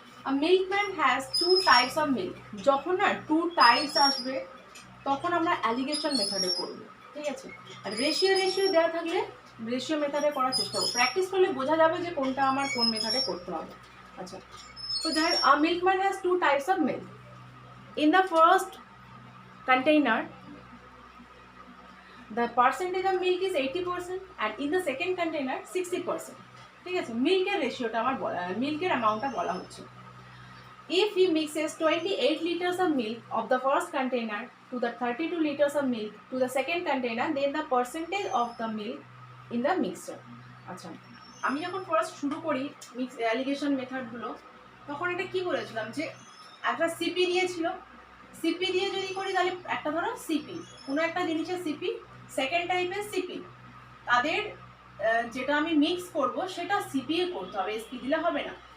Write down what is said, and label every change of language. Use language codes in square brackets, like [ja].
[en] A milkman has 2 types of milk। [bn] যখন না 2 types আসবে তখন আমরা অ্যালিগেশন মেথডে করব, ঠিক আছে। আর রেশিও দেওয়া থাকলে রেশিও মেথডে করার চেষ্টা করব, প্র্যাকটিস করলে বোঝা যাবে যে কোনটা আমার কোন মেথডে করতে হবে। আচ্ছা তো যাই, [en] a milkman has 2 types of milk. In the first container the percentage of milk is 80% and in the second container 60%, [bn] ঠিক আছে। মিল্কের রেশিওটা আমার বলা, মিল্কের অ্যামাউন্টটা বলা হচ্ছে। [en] If he mixes 28 liters of milk of the first container to the 32 liters of milk to the second container, then the percentage of the milk in the mixture। [bn] আচ্ছা আমি যখন ফার্স্ট শুরু করি মিক্স অ্যালিগেশন মেথডগুলো, তখন এটা কি বলেছিলাম যে একটা সিপি দিয়েছিল, সিপি দিয়ে যদি করি তাহলে একটা ধরো সিপি, কোনো একটা জিনিসের সিপি, সেকেন্ড টাইপের সিপি, তাদের যেটা আমি মিক্স করব সেটা সিপি করতে হবে, এসপি দিলে হবে না।